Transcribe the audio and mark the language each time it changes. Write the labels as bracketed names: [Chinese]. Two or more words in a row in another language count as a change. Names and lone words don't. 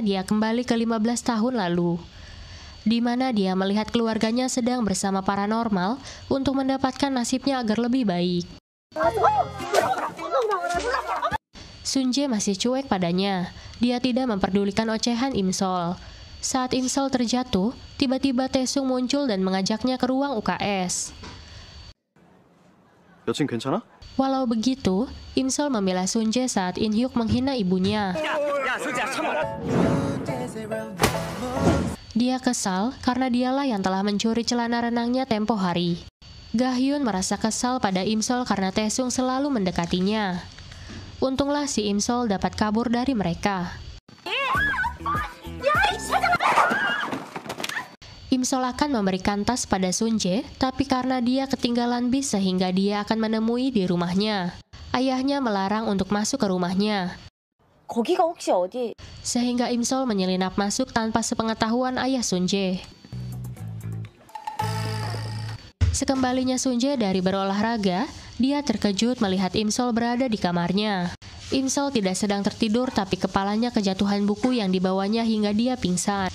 [Indonesian] Dia kembali ke 15 tahun lalu, di mana dia melihat keluarganya sedang bersama paranormal untuk mendapatkan nasibnya agar lebih baik. Sunjae masih cuek padanya. Dia tidak memperdulikan ocehan Imsol. Saat Imsol terjatuh, tiba-tiba Taesung muncul dan mengajaknya ke ruang UKS. [Korean] 여친 괜찮아? [Indonesian] Walau begitu, Imsol membela Sunjae saat In Hyuk menghina ibunya. Dia kesal karena dialah yang telah mencuri celana renangnya tempo hari. Ga-hyun merasa kesal pada Imsol karena Taesung selalu mendekatinya. Untunglah si Imsol dapat kabur dari mereka. Imsol akan memberikan tas pada Sunjae, tapi karena dia ketinggalan bis sehingga dia akan menemui di rumahnya. Ayahnya melarang untuk masuk ke rumahnya. [Korean] 거기가 혹시 어디? [Indonesian] Sehingga Imsol menyelinap masuk tanpa sepengetahuan ayah Sunjae. Sekembalinya Sunjae dari berolahraga, dia terkejut melihat Imsol berada di kamarnya. Imsol tidak sedang tertidur tapi kepalanya kejatuhan buku yang dibawanya hingga dia pingsan.